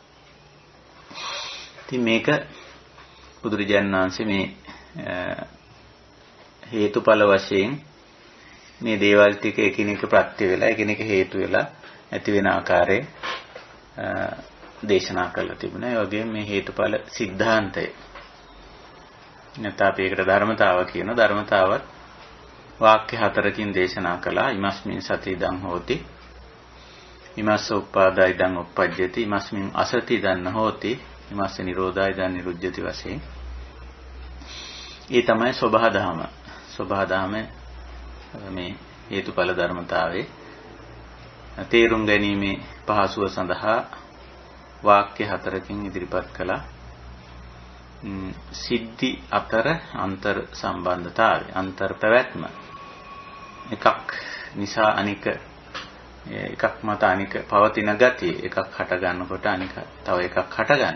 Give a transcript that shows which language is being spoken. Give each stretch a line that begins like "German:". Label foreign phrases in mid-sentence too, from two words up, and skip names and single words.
Sinhala: ඉතින් මේක බුදුරජාණන් වහන්සේ මේ හේතුඵල වශයෙන් මේ දේවල් ටික එකිනෙක ප්‍රත්‍ය වෙලා එකිනෙක හේතු වෙලා ඇති වෙන ආකාරය දේශනා කරලා තිබුණා. ඒ වගේම මේ හේතුඵල સિદ્ધාන්තය නැත්නම් අපි ඒකට ධර්මතාව කියන ධර්මතාවත් වාක්‍ය හතරකින් දේශනා කළා.
Pali: ඉමස්මින් සති ඉදං හෝති ඉමස්ස උප්පාදා ඉදං උප්පජ්ජති ඉමස්මින් අසති ඉදං හෝති ඉමස්ස නිරෝධා ඉදං නිරුද්ධති වශයෙන්.
Sinhala: ඒ තමයි සබහා දහම. සබහා දහම මේ හේතුඵල ධර්මතාවයේ තේරුම් ගැනීමේ පහසුව සඳහා වාක්‍ය හතරකින් ඉදිරිපත් කළා. සිද්ධි අතර අන්තර් සම්බන්ධතාවය අන්තර් පැවැත්ම එකක් නිසා අනික එකක් මත අනික පවතින ගතිය එකක් හට ගන්නකොට අනික තව එකක් හට ගන්න.